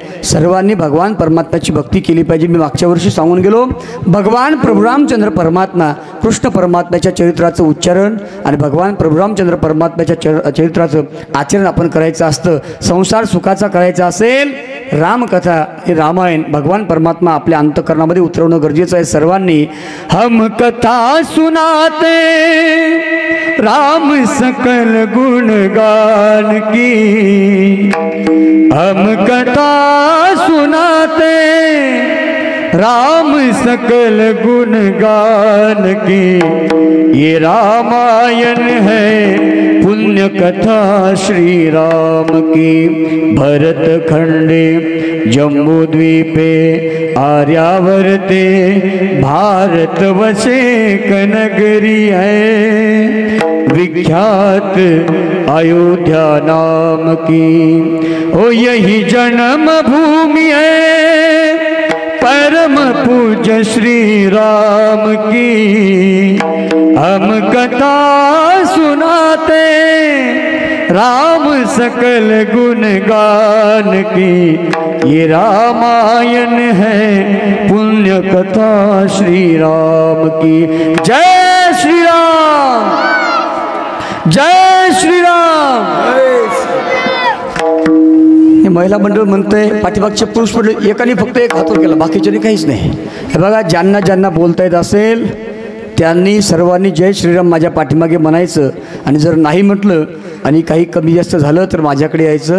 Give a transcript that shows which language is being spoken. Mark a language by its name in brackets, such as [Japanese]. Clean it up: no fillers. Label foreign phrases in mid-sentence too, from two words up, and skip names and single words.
[Marathi] सर्वांनी भगवान परमात्म्याची भक्ती केली पाहिजे. मी मागच्या वर्षी सांगून गेलो, भगवान प्रभू रामचंद्र परमात्मा कृष्ण परमात्म्याच्या चरित्राचं उच्चारण आणि भगवान प्रभू रामचंद्र परमात्म्याच्या चरित्राचं आचरण आपण करायचं असतं. संसार सुखाचा करायचा असेल रामकथा हे रामायण भगवान परमात्मा आपल्या अंतःकरणामध्ये उतरवणं गरजेचं आहे सर्वांनी. [Hindi] हम कथा सुनाते राम सकल गुणगान की, हम कथा सुनाते राम सकल गुणगान की, ये रामायण है पुण्य कथा श्री राम की. [Sanskrit] भरत खंडे जम्बू द्वीपे आर्यावर्ते, [Hindi] भारत वशे कनगरी है, विख्यात अयोध्या नाम की. ओ यही जन्म भूमि है परम पूज्य श्री राम की. हम कथा सुनाते राम सकल गुणगान की, ये रामायण है पुण्य कथा श्री राम की. जय श्री राम, जय श्री राम. [Marathi] हे महिला मंडळ म्हणतंय, पाठीमागचे पुरुष मंडळ एकाने फक्त एक हातवर केला, बाकीच्याने काहीच नाही. हे बघा, ज्यांना ज्यांना बोलता येत असेल त्यांनी सर्वांनी जय श्रीराम माझ्या पाठीमागे म्हणायचं. आणि जर नाही म्हटलं आणि काही कमी जास्त झालं तर माझ्याकडे यायचं.